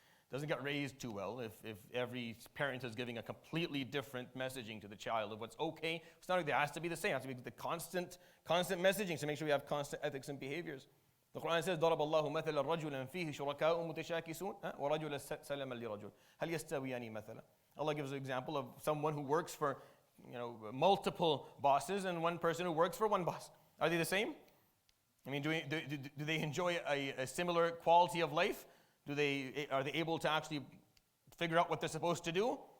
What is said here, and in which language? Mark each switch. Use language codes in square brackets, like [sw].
[en] Doesn't get raised too well if every parent is giving a completely different messaging to the child of what's okay. It's not like it has to be the same. It has to be the constant messaging to make sure we have constant ethics and behaviors. [ar] The Quran says, ضرب الله مثلا رجلا فيه شركاء متشاكسون ورجلا سلما لرجل هل يستويان مثلا. [en] Allah gives an example of someone who works for multiple bosses and one person who works for one boss. Are they the same? I mean, do they enjoy a similar quality of life? Are they able to actually figure out what they're supposed to do?